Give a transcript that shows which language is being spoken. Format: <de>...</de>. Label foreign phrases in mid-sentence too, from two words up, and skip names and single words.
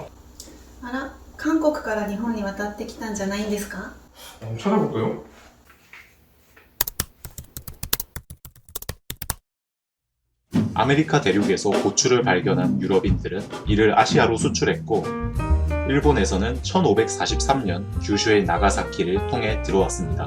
<ja>あら、韓国から日本に渡ってきたんじゃないんですか？</ja> <ko>찾아볼까요? 아메리카 대륙에서 고추를 발견한 유럽인들은 이를 아시아로 수출했고 일본에서는 1543년 규슈의 나가사키를 통해 들어왔습니다.</ko>